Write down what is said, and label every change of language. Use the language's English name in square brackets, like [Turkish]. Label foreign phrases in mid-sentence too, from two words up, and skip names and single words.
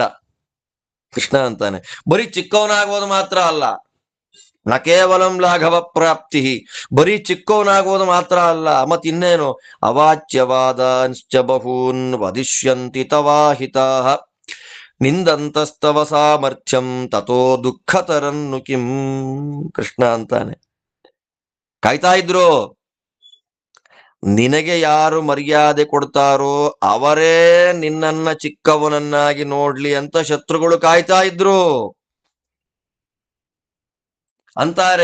[Kannada] ಕೃಷ್ಣ ಅಂತಾನೆ, ಬರೀ ಚಿಕ್ಕವನಾಗೋದು ಮಾತ್ರ ಅಲ್ಲ, [Sanskrit] न केवलं लाघव प्राप्ति, [Kannada] ಬರೀ ಚಿಕ್ಕವನಾಗೋದು ಮಾತ್ರ ಅಲ್ಲ, ಮತ್ತಿನ್ನೇನು, [Sanskrit] अवाच्यवादांश्च बहून् वदिष्यन्ति तवाहिता निन्दन्तस्तव सामर्थ्यं तथो दुःखतरन्नु किं. [Kannada] ಕೃಷ್ಣ ಅಂತಾನೆ, ಕಾಯ್ತಾ ಇದ್ರು, ನಿನಗೆ ಯಾರು ಮರ್ಯಾದೆ ಕೊಡ್ತಾರೋ ಅವರೇ ನಿನ್ನನ್ನ ಚಿಕ್ಕವನನ್ನಾಗಿ ನೋಡ್ಲಿ ಅಂತ ಶತ್ರುಗಳು ಕಾಯ್ತಾ ಇದ್ರು ಅಂತಾರೆ.